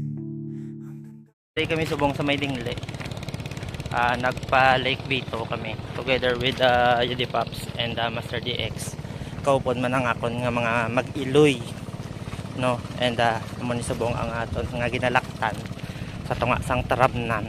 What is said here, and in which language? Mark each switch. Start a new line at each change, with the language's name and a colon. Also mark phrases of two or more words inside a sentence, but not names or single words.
Hiligaynon: Today kami subong sa may Dingle. Nagpa Lake Bito kami
English: together with
Hiligaynon: Yudi Pops and Master DX. Kaupon man ang akon nga mga mag-iloy, no, and amo ni subong ang aton nga ginalaktan sa tunga sang tarabnan.